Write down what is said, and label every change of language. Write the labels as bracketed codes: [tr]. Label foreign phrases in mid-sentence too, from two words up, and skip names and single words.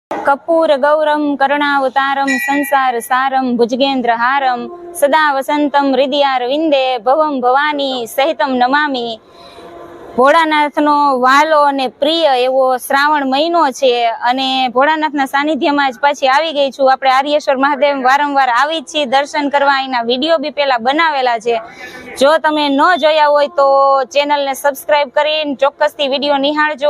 [sa] कर्पूर गौरम करुणावतारम संसार सारम भुजगेन्द्र हारम सदा वसंतम हृदयारविंदे भवम भवानी सहितम नमामि। [gu] ભોળાનાથનો વાલો અને પ્રિય એવો શ્રાવણ મહિનો છે અને ભોળાનાથના સાનિધ્યમાં જ પાછી આવી ગઈ છું। આપણે આર્યેશ્વર મહાદેવ વારંવાર આવી જ છીએ દર્શન કરવા, એના વિડીયો બી પેલા બનાવેલા છે। જો તમે ન જોયા હોય તો ચેનલને સબસ્ક્રાઇબ કરીને ચોક્કસથી વિડીયો નિહાળજો।